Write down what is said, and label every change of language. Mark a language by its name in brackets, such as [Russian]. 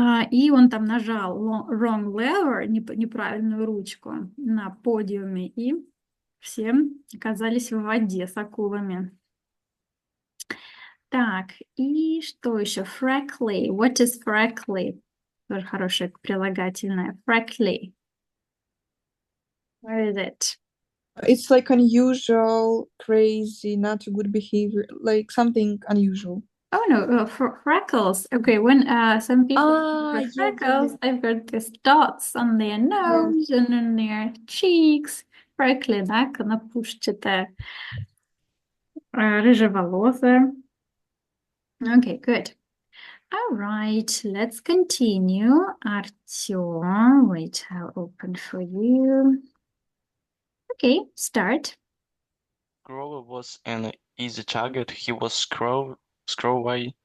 [Russian] И он там нажал [English] wrong lever, [Russian] неправильную ручку на подиуме, и все оказались в воде с акулами. Так, и что еще? [English] Freckly. What is freckly? [Russian] Тоже хорошее прилагательное. [English] Freckly. Where is it? It's like unusual, crazy, not good behavior, like something unusual. Oh no, freckles. Okay, when some people have Yeah, freckles, they've got these dots on their nose and on their cheeks. [Russian] Freckly, да, конопушчатая, рыжеволосая. [English] Okay, good. All right, let's continue. Artyom, wait, I'll open for you. Okay, start. Grover was an easy target. He was scrawny.